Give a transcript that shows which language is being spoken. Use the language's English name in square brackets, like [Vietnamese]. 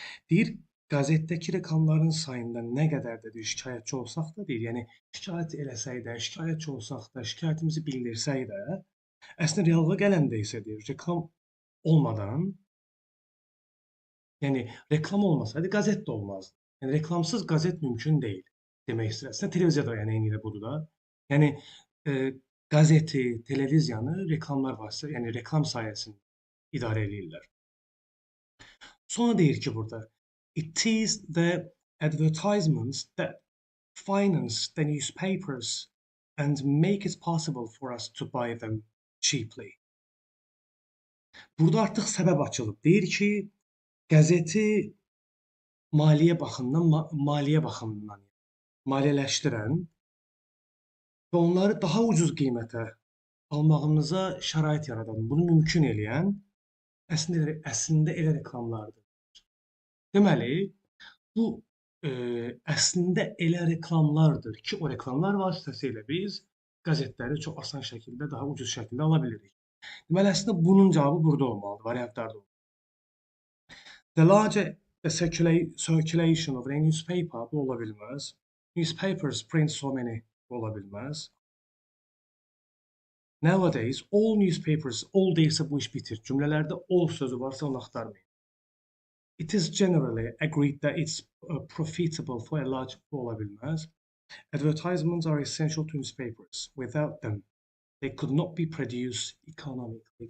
[Azerbaijani] Deyir, qəzetdəki reklamların sayında nə qədər də şikayətçi olsaq da deyir, yəni şikayət eləsək də, şikayətçi olsaq da, şikayətimizi bildirsək də, əslində reallığa gələndə isə deyir, reklam olmadan, yəni reklam olmasaydı qəzet də olmazdı. Yəni reklamsız qəzet mümkün deyil demək istəyir. Əslində televiziyada yəni eyni də budur da. Yəni qəzeti, televiziyanı reklamlar vasitəsilə, yəni reklam sayəsində idarə edirlər. Sonra deyir ki burada, [English] it is the advertisements that finance the newspapers and make it possible for us to buy them cheaply. [Azerbaijani] Burada artıq səbəb açılıb. Deyir ki, qəzeti maliyyə baxımından maliyyələşdirən və onları daha ucuz qiymətə almağımıza şərait yaradan, bunu mümkün eləyən əslində elə reklamlardır. Deməli, bu əslində elə reklamlardır ki, o reklamlar vasitəsilə biz qəzetləri çox asan şəkildə, daha ucuz şəkildə ala bilirik. Deməli, əslində bunun cavabı burada olmalıdır, variantlarda olmalıdır. [English] The larger the circulation of a newspaper, [Azerbaijani] bu ola bilməz. [English] Newspapers print so many, [Azerbaijani] bu ola bilməz. [English] Nowadays, all newspapers, [Azerbaijani] all deyirsə bu iş bitir. Cümlələrdə all sözü varsa onu axtarmayın. [English] It is generally agreed that it's profitable for a large, [Azerbaijani] bu ola bilməz. [English] Advertisements are essential to newspapers. Without them, they could not be produced economically.